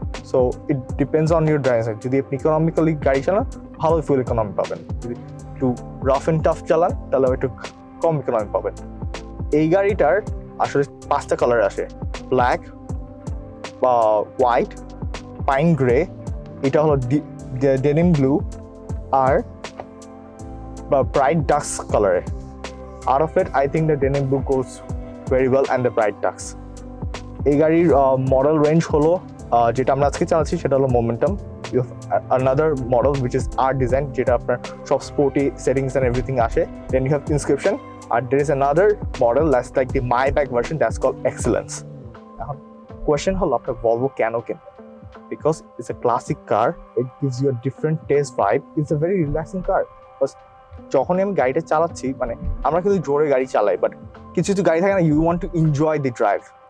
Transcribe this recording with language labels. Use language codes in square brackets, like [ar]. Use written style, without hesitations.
[en] So it depends on your driving style. [bn] যদি আপনি economically গাড়ি চালান ভালো ফুয়েল ইকোনমি পাবেন, যদি একটু রাফ অ্যান্ড টাফ চালান তাহলে একটু কম ইকোনমি পাবেন। এই গাড়িটার আসলে 5টা কালার আসে, ব্ল্যাক বা হোয়াইট, পাইন গ্রে, এটা হলো ডেনিম ব্লু, আর ব্রাইট ডাক্স কালারে। [en] Out of it, I think the denim blue goes very well and the bright ducks. [bn] এই গাড়ির মডেল রেঞ্জ হলো যেটা আমরা আজকে চালাচ্ছি সেটা হলো momentum. [en] you have another model which is R design, [bn] যেটা আপনার সব [en] Sporty settings and everything আসে। Then you have inscription, and there is another model that's like the Maybach version that's called Excellence. [bn] এখন কোয়েশ্চেন হলো আপনার Volvo কেন কিনবেন? [en] Because it's a classic car, it gives you a different taste vibe, it's a very relaxing car. [bn] যখনই আমি গাড়িটা চালাচ্ছি, মানে আমরা কিন্তু জোরে গাড়ি চালাই, বাট কিছু কিছু গাড়ি থাকে না, [en] You want to enjoy the drive.